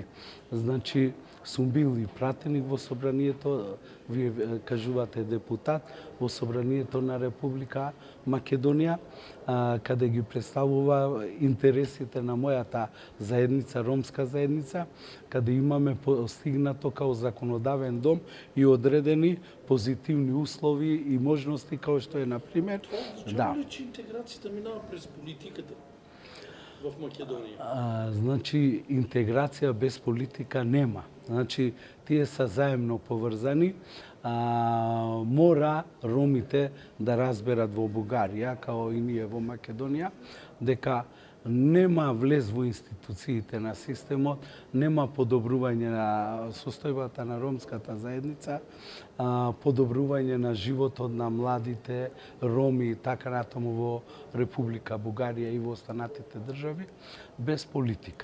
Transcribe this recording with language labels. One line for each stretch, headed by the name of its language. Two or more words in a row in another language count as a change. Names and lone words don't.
Macedonian: Значи, сум бил и пратеник во собранието, вие кажувате депутат, во собранието на Република Македонија, каде ги представува интересите на мојата заедница, ромска заедница, каде имаме постигнато као законодавен дом и одредени позитивни услови и можности, као што е, например...
Bulgarian: Това означава ли, че интеграцията минава през политиката в Македонија?
Macedonian: Значи, интеграција без политика нема. Значи, тие се заемно поврзани. Мора ромите да разберат во Бугарија, као и ние во Македонија, дека нема влез во институциите на системот, нема подобрување на состојбата на ромската заедница, подобрување на животот на младите роми и така натаму во Република Бугарија и во останатите држави, без политика.